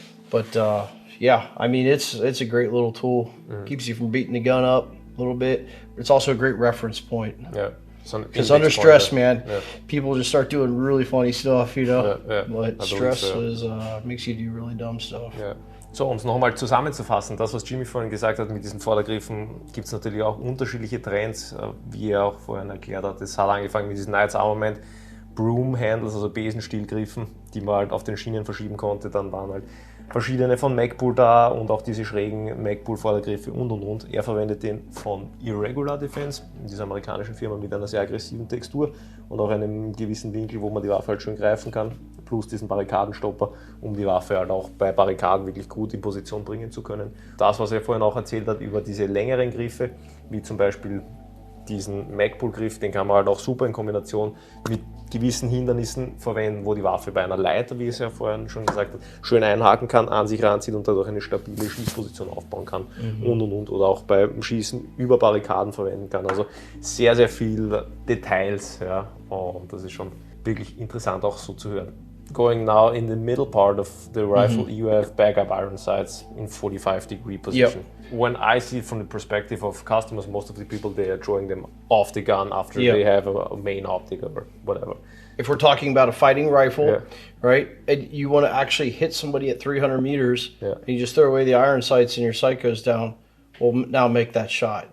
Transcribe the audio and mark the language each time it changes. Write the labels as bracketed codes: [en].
[en] But it's a great little tool. Keeps you from beating the gun up a little bit. It's also a great reference point. Yeah. Because under stress, man, people just start doing really funny stuff, But stress makes you do really dumb stuff. [de] Ja. So, um es nochmal zusammenzufassen, das, was Jimmy vorhin gesagt hat mit diesen Vordergriffen, gibt es natürlich auch unterschiedliche Trends, wie er auch vorhin erklärt hat. Es hat angefangen mit diesem Knight's Armament, [en] Broom Handles, [de] also Besenstielgriffen, die man halt auf den Schienen verschieben konnte. Dann waren halt verschiedene von Magpul da und auch diese schrägen Magpul-Vordergriffe und. Er verwendet den von Irregular Defense, dieser amerikanischen Firma mit einer sehr aggressiven Textur und auch einem gewissen Winkel, wo man die Waffe halt schön greifen kann, plus diesen Barrikadenstopper, um die Waffe halt auch bei Barrikaden wirklich gut in Position bringen zu können. Das, was er vorhin auch erzählt hat über diese längeren Griffe, wie zum Beispiel diesen Magpull-Griff, den kann man halt auch super in Kombination mit gewissen Hindernissen verwenden, wo die Waffe bei einer Leiter, wie es ja vorhin schon gesagt hat, schön einhaken kann, an sich ranzieht und dadurch eine stabile Schießposition aufbauen kann und. Oder auch beim Schießen über Barrikaden verwenden kann. Also sehr, sehr viel Details, ja, und das ist schon wirklich interessant auch so zu hören. [en] Going now in the middle part of the rifle, you have backup iron sights in 45-degree position. When I see it from the perspective of customers, most of the people, they are drawing them off the gun after they have a main optic or whatever. If we're talking about a fighting rifle, right, and you want to actually hit somebody at 300 meters, and you just throw away the iron sights and your sight goes down, well, now make that shot.